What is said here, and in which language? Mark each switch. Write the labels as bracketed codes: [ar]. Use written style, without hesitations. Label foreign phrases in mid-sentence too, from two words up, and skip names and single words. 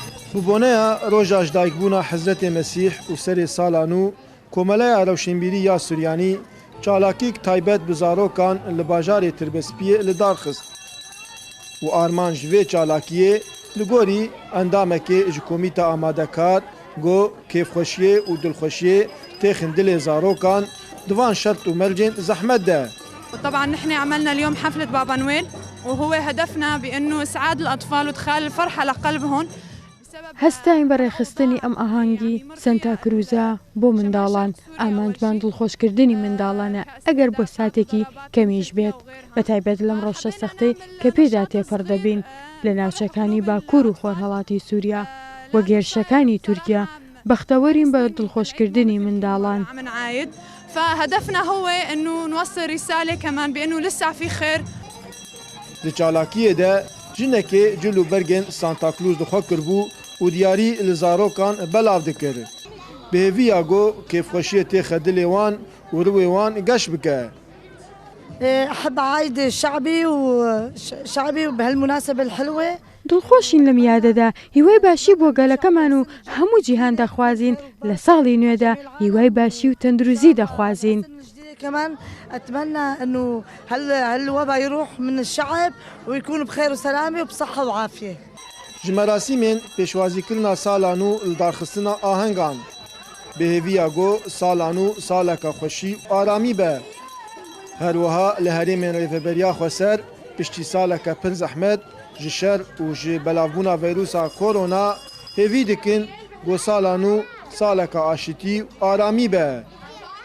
[ku] Bûbonaya roja ji dayikbûna Hezretê Mesîh û serê sala nû, Komeleya Rewşenbîrî ya Suryanî çalakîk taybet bi zarokan li bajarê Tirabespiyê li dar xist. û arman ji vê çalakiyê li gorî endamekê ji komîta amadekar got kêfxweşiyê û dilxweşiyê têxin dilê zarokan divan şert û mercên zehmet de. [ar] طبعا نحن عملنا اليوم حفلة بابا نويل وهو هدفنا بأنه إسعاد الأطفال وإدخال الفرحة لقلبهم. [ckb] هەستاین بەڕێخستنی ئەم ئاهەنگی سەنتا کروزە بۆ منداڵان ئامانجمان دڵخۆشکردنی منداڵانە ئەگەر بۆ ساتێکی کەمیش بێت بە تایبەت لەم ڕۆژە سەختەی کە پێدا تێپەڕ دەبین لە ناوچەکانی باکوور و خۆرهەڵاتی سووریا و گێرشەکانی تورکیا بەختەوەرین بە دڵخۆشکردنی منداڵان. [ar] فهدفنا هو انه نوصل رساله كمان بانه لسه في خير. [ku] Li çalakiyê de jinekê cil û bergên Santa Claus dixwe kirbû û diyarî li zarokan belav dikir. Bêhêviya got kêfxweşiyê têxe dilê wan û rûyê wan geş bike. [ar] أحب أعيد شعبي وبهالمناسبة الحلوة. [ckb] دڵخۆشین لەم یادەدا هیوای باشی بۆ گەلەکەمان و هەموو جیهان دەخوازین لە ساڵی نوێدا هیوای باشی و تەندروزی دەخوازین. [ar] كمان أتمنى إنه هالوبا يروح من الشعب ويكون بخير وسلامة وبصحة وعافية. [ku] Ji merasîmên pêşwazîkirina sala nû li darxistina ahengan. Bêhêviya got sala nû saleka xweşî û aramî be. Her wiha li herêmên rêveberiya Xweser piştî saleke pir zehmet ji şer û ji belavbûna vîrusa korona hêvî dikin got sala nû saleka aşîtî û aramî be.